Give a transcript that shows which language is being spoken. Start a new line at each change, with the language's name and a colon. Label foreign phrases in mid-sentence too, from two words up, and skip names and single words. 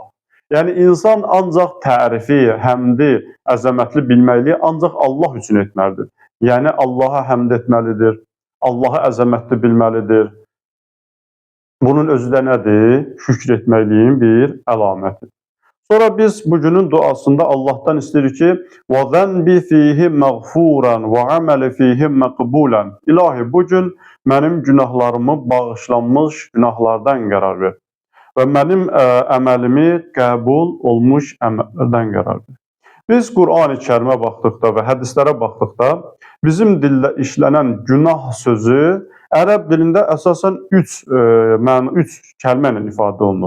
Azerbaijani: Yəni, insan ancaq tərifi, həmdi, əzəmətli bilməkliyi ancaq Allah üçün etməlidir. Yəni, Allaha həmd etməlidir, Allaha əzəmətli bilməlidir. Bunun özü də nədir? Şükr etməkliyin bir əlamətidir. Sonra biz bugünün duasında Allahdan istəyirik ki,
Arabic: وَذَنْبِ فِيهِ مَغْفُورًا وَعَمَلِ فِيهِ مَقْبُولًا.
Azerbaijani: İlahi, bugün mənim günahlarımı bağışlanmış günahlardan qərar ver və mənim əməlimi qəbul olmuş əməllərdən qərar ver. Biz Qur'an-ı Kərimə baxdıqda və hədislərə baxdıqda bizim dildə işlənən günah sözü ərəb dilində əsasən üç kəlmə ilə ifadə olunur.